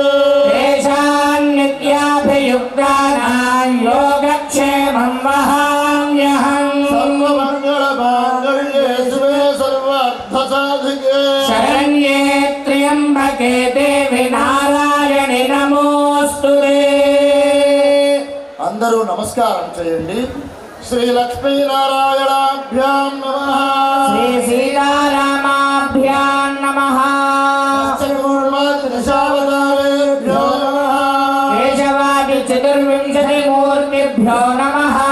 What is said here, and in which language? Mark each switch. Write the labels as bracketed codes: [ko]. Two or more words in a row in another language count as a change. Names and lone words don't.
[sa] तेषां नित्याभियुक्तानां योगक्षेमं वहाम्यहम् सर्वमङ्गलमाङ्गल्ये शिवे सर्वार्थसाधिके शरण्ये त्र्यम्बके देवी नारायणि नमोस्तुते [te] అందరూ నమస్కారం చేయండి [sa] శ్రీ లక్ష్మీ నారాయణాభ్యాం నమః శ్రీ సీతారామాభ్యాం నమః దశావతారేభ్యో నమః కేశవాది చతుర్వింశతిమూర్తిభ్యో నమః